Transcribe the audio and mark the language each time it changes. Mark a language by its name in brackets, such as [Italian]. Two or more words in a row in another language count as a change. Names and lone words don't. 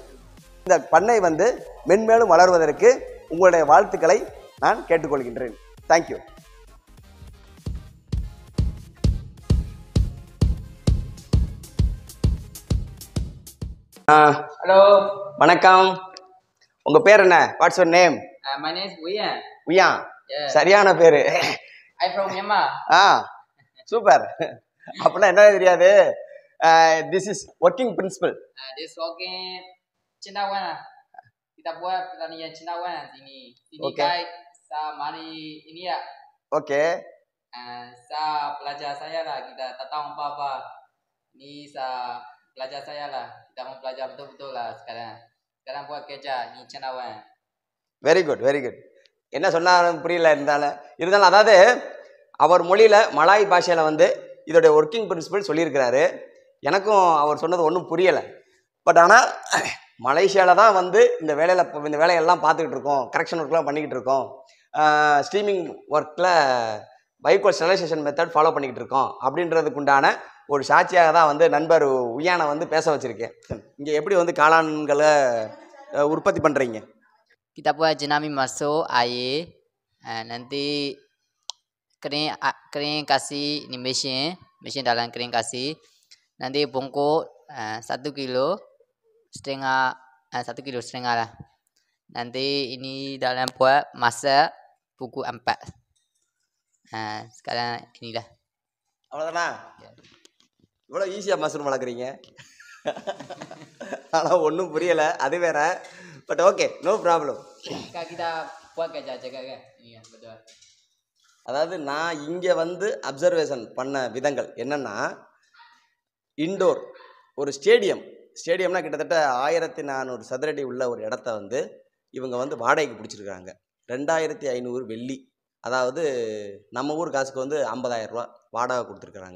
[Tamil] இந்த பண்ணை வந்து மென்மேலும் வளர்வதற்கு உங்களுடைய வாழ்த்துக்களை நான் கேட்டுக்கொள்கின்றேன். [English] thank you. [Tamil] ஹலோ, வணக்கம். உங்க பேர் என்ன? [English] what's your name? my name is Uyan. [Tamil] உயான். Yeah. சரியான பேரு. [English] I from Myanmar. [Tamil] சூப்பர். அப்படின்னா என்ன தெரியாது. [English] this is working principle. This working [Malay] cendawan lah. Kita buat pertanian cendawan sini. Sini Okay. guide sa mari ini ya. ஓகே. Sa pelajar saya lah. Kita tak tahu apa-apa. Ni sa pelajar saya lah. Kita mau belajar betul-betul lah sekarang. Sekarang buat kerja ni cendawan. [English] very good, very good. [Tamil] என்ன சொன்னாலும் புரியல இருந்தாலும் அதாவது அவர் மொழியில் மலாய் பாஷையில் வந்து இதோடைய [English] working principle [Tamil] சொல்லியிருக்கிறாரு. எனக்கும் அவர் சொன்னது ஒன்றும் புரியலை. பட் ஆனால் மலேசியாவில் தான் வந்து இந்த வேலையெல்லாம் பார்த்துக்கிட்டு இருக்கோம், [English] correction work [Tamil] பண்ணிக்கிட்டு இருக்கோம், [English] streaming work [Tamil] பைக்கோல் [English] sterilization method follow [Tamil] பண்ணிக்கிட்டு இருக்கோம் அப்படின்றதுக்கு உண்டான ஒரு சாட்சியாக தான் வந்து நண்பர் உயானை வந்து பேச வச்சுருக்கேன். இங்கே எப்படி வந்து காளான்களை உற்பத்தி பண்ணுறீங்க? [Malay] Kita buat jenami masuk air, nanti kering kasih ni mesin dalam kering kasih, nanti bungkus 1 kilo setengah lah. Nanti ini dalam buat masak pukul 4. Sekarang inilah. [Tamil] அவ்வளோதானா? இவ்வளோ [English] easy mushroom [Tamil] வளர்க்குறீங்க. ஆனால் ஒன்றும் புரியலை, அது வேற. [English] but okay, no problem. [Malay] Kita buat kerja kan? Ini ya, betul. [Tamil] அதாவது நான் இங்கே வந்து அப்சர்வேஷன் பண்ண விதங்கள் என்னென்னா, இன்டோர் ஒரு ஸ்டேடியம்னா கிட்டத்தட்ட 1400 சதுரடி உள்ள ஒரு இடத்த வந்து இவங்க வந்து வாடகைக்கு பிடிச்சிருக்காங்க. 2500 வெள்ளி, அதாவது நம்ம ஊர் காசுக்கு வந்து 50,000 ரூபா வாடகை கொடுத்துருக்குறாங்க.